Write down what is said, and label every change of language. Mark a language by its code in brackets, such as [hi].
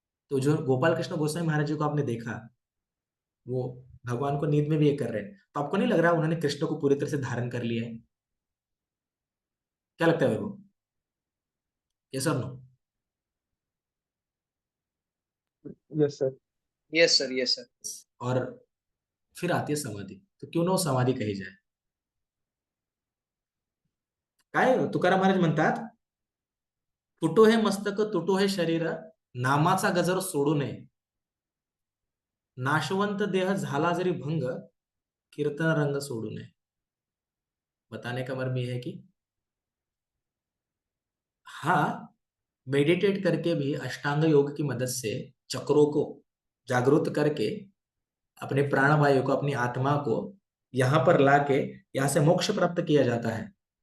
[hi] तो जो गोपाल कृष्ण गोस्वामी महाराज जी को आपने देखा, वो भगवान को नींद में भी ये कर रहे हैं, तो आपको नहीं लग रहा उन्होंने कृष्ण को पूरी तरह से धारण कर लिया है? क्या लगता है वो? ये सब no? [en] Yes sir. Yes sir, yes sir. [hi] और फिर आती है समाधि, तो क्यों ना वो समाधि कही जाए? [mr] काय तुकाराम महाराज म्हणतात, तुटो हे मस्तक तुटो हे शरीर, नामाचा गजर सोडू नये, नाशवंत देह झाला जरी भंग, कीर्तन रंग सोडू नये। [hi] बताने का मर्म यह है कि हाँ, मेडिटेट करके भी अष्टांग योग की मदद से चक्रों को जागृत करके अपने प्राणवायु को, अपनी आत्मा को यहां पर लाके यहां से मोक्ष प्राप्त किया जाता है।